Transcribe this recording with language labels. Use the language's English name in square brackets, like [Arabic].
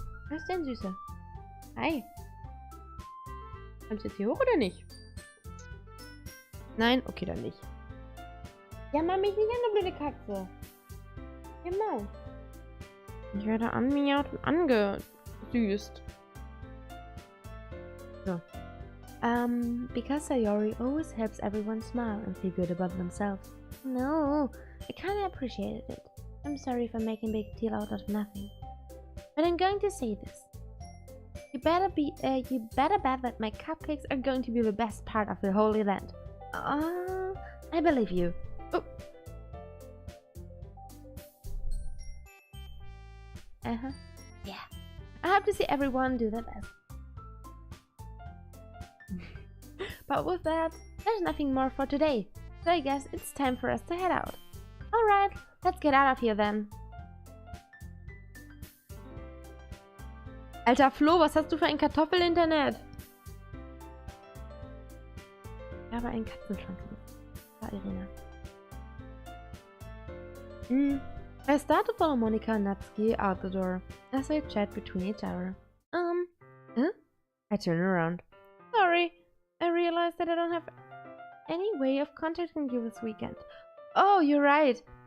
[German] Was ist denn, Süße? Hi. Kommst du jetzt hier hoch oder nicht? Nein? Okay, dann nicht. Ja, mach mich nicht an, du blöde Katze. Genau. Ich werde angemiaut und angesüßt. So. [English] Because Sayori always helps everyone smile and feel good about themselves. No, I kinda appreciated it. I'm sorry for making a big deal out of nothing. But I'm going to say this. You better bet that my cupcakes are going to be the best part of the whole event. I believe you. Oh. Yeah. I have to see everyone do their best. But with that, there's nothing more for today. So I guess it's time for us to head out. Alright, let's get out of here then. [German] Alter Flo, was hast du für ein Kartoffelinternet? Ich habe einen Katzenschwanz. War Irina. [English] I start to follow Monica and Natsuki out the door as they chat between each other. I turn around. Sorry, I realized that I don't have any way of contacting you this weekend. Oh, you're right.